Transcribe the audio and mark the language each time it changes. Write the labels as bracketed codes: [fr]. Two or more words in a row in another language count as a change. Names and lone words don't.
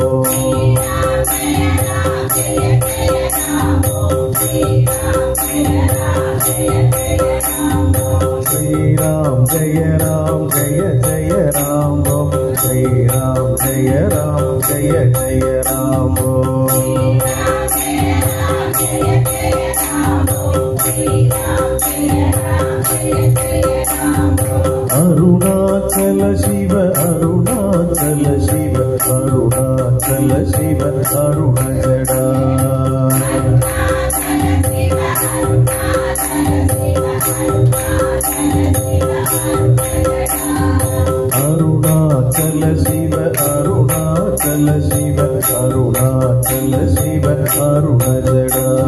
[hi] श्री राम जय जय राम श्री राम जय जय राम [ta] அருணாச்சல சிவ அருணாச்சல சிவ அருணாச்சல சிவ அருணஜடா அருணாச்சல சிவ அருணாச்சல சிவ அருணாச்சல சிவ அருணஜடா